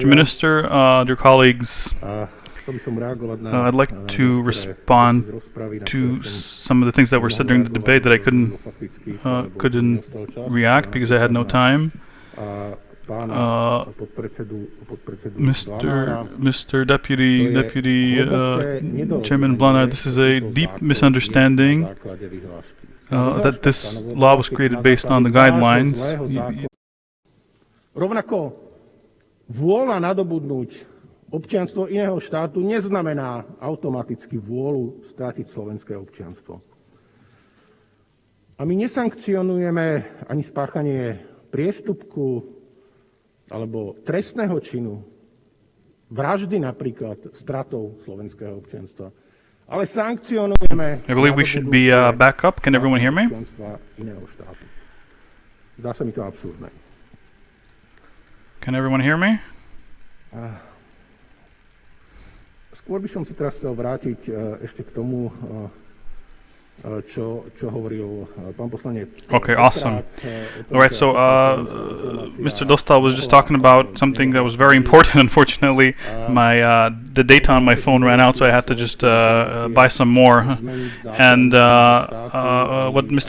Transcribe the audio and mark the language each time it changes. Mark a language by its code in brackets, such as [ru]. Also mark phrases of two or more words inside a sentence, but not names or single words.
[en] Minister, dear colleagues, I'd like to respond to some of the things that were said during the debate that I couldn't react because I had no time. Mr. Deputy Chairman Blanard, this is a deep misunderstanding. That this law was created based on the guidelines. [sk] Rovnako vôľa nadobudnúť občianstvo iného štátu neznamená automaticky vôľu stratiť slovenské občianstvo. A my nesankcionujeme ani spáchanie priestupku alebo trestného činu, vraždy napríklad stratou slovenského občianstva. [en] I believe we should be back up. Can everyone hear me? Can everyone hear me? [sk] Skôr by som sa teraz chcel vrátiť ešte k tomu, [en] Okay, awesome. All right, so Mr. Dostal was just talking about something that was very important. Unfortunately, the data on my phone ran out, so I had to just buy some more. And what Mr.